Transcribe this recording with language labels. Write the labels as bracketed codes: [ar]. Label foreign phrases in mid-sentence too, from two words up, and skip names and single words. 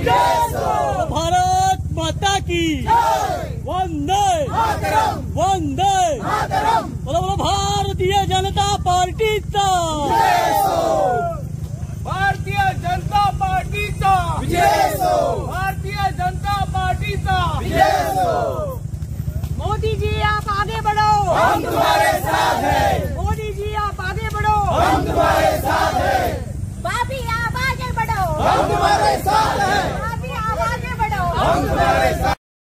[hi] भारत माता की वंदे वंदे बोलो भारतीय जनता पार्टीचा भारतीय जनता पार्टीचा भारतीय जनता पार्टीचा मोदी जी आप आगे बढ़ो, हम तुम्हारे साथ हैं। मोदी जी आप आगे बढ़ो, हम तुम्हारे साथ हैं। भाभी आप आगे बढ़ो, हम तुम्हारे साथ हैं। भाभी आप आगे बढ़ो, हम तुम्हारे साथ